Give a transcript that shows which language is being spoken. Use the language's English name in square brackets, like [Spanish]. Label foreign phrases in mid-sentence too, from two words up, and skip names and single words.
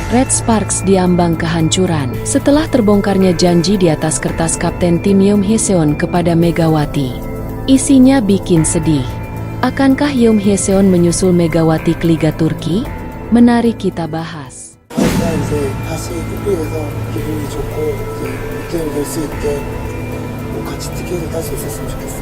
[Indonesian] Red Sparks diambang kehancuran setelah terbongkarnya janji di atas kertas kapten tim Yoon Hye-seon kepada Megawati. Isinya bikin sedih. Akankah Yoon Hye-seon menyusul Megawati ke Liga Turki? Mari kita bahas. [Korean] 이제 다시 삐삐해서 기분이 좋고 이제 득점이 될 수 있게 같이 티켓을 딸 수 있었으면 좋겠어요.